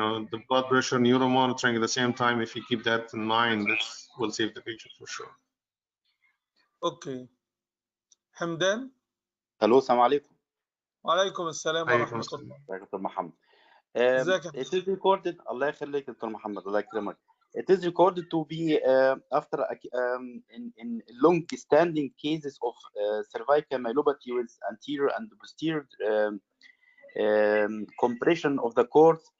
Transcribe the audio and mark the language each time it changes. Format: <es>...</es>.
<en>The blood pressure neuro monitoring at the same time. If you keep that in mind, that will save the patient for sure. Okay, Hamdan.</en> <ar>Hello, السلام عليكم. وعليكم السلام ورحمة الله. دكتور محمد.</ar> <en>It is recorded.</en> <ar>الله يخليك دكتور محمد. الله يكرمك.</ar> <en>It is recorded to be after in long-standing cases of cervical myelopathy with anterior and posterior compression of the cord.</en>